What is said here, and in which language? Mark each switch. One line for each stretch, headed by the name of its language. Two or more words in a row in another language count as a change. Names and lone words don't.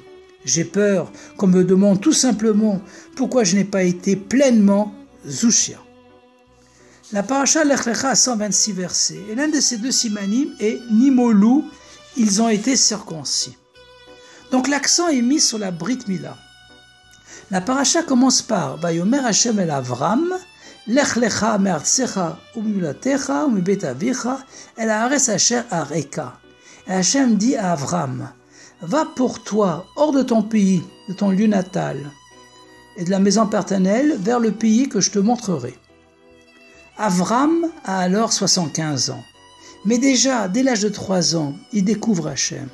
French: J'ai peur qu'on me demande tout simplement pourquoi je n'ai pas été pleinement Zushia. La paracha Lech Lecha a 126 versets, et l'un de ces 2 simanim est Nimolu, ils ont été circoncis. Donc l'accent est mis sur la
Hebrew: ברית מילה.
French: La paracha commence par
Hebrew: ויאמר השם אל אברם לך לך מארצך וממולדתך ומבית אביך אל הארץ אשר אראך.
French: Et Hachem dit à Avram, va pour toi hors de ton pays, de ton lieu natal, et de la maison paternelle vers le pays que je te montrerai. Avram a alors 75 ans, mais déjà dès l'âge de 3 ans, il découvre Hachem.